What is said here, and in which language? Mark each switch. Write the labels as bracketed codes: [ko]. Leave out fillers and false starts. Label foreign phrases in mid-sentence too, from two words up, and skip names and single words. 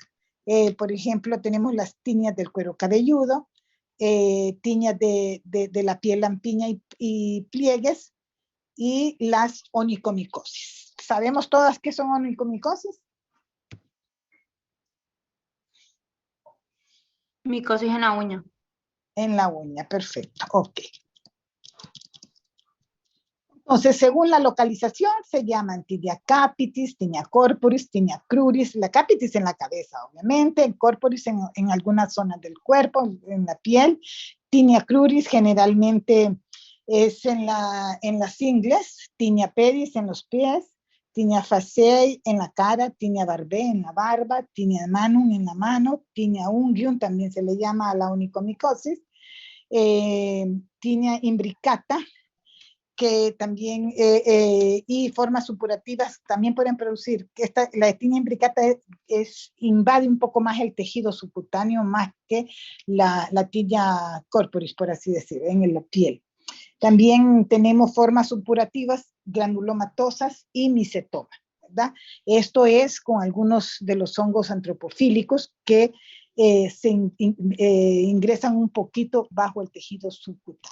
[es] Por ejemplo, tenemos las tiñas del cuero cabelludo, tiñas de la piel lampiña y pliegues, y las onicomicosis. ¿Sabemos todas qué son onicomicosis? Micosis en la uña. En la uña, perfecto, ok. Entonces, según la localización, se llaman [la] tinea capitis, tinea corporis, tinea cruris, [es] la capitis en la cabeza, obviamente, el corporis en algunas zonas del cuerpo, en la piel, [la] tinea cruris [es] generalmente es en las ingles, [la] tinea pedis [es] en los pies, [la] tinea faciei [es] en la cara, [la] tinea barbae [es] en la barba, [la] tinea manum [es] en la mano, [la] tinea unguium [es] también se le llama a la onicomicosis, [la] tinea imbricata, [es] que también, y formas supurativas también pueden producir, que la [la] tinea imbricata [es] invade un poco más el tejido subcutáneo más que la [la] tinea corporis, [es] por así decir, en la piel. También tenemos formas supurativas granulomatosas y micetoma, ¿verdad? Esto es con algunos de los hongos antropofílicos que ingresan un poquito bajo el tejido subcutáneo.